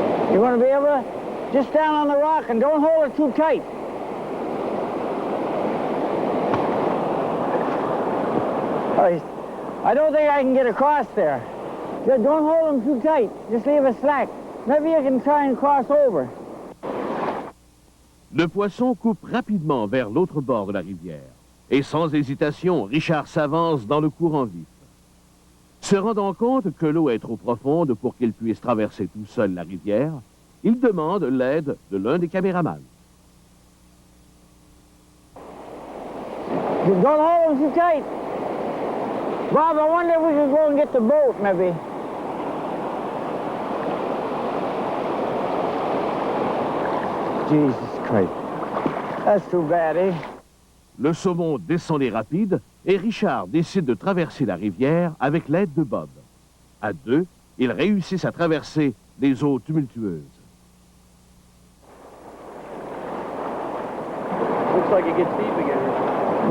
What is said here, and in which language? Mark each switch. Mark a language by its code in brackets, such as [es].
[en] You're going to be able to just stand on the rock and don't hold it too tight. I don't think I can get across there. Just don't hold them too tight. Just leave it slack. Maybe you can try and cross over. [fr] Le poisson coupe rapidement vers l'autre bord de la rivière. Et sans hésitation, Richard s'avance dans le courant vif. Se rendant compte que l'eau est trop profonde pour qu'il puisse traverser tout seul la rivière, il demande l'aide de l'un des caméramans. [en] Don't hold them too tight. Bob, I wonder if we could go and get the boat, maybe. Jesus Christ. That's too bad, eh? [fr] Le saumon descend les rapides et Richard décide de traverser la rivière avec l'aide de Bob. À deux, ils réussissent à traverser les eaux tumultueuses. [en] Looks like it gets deep again.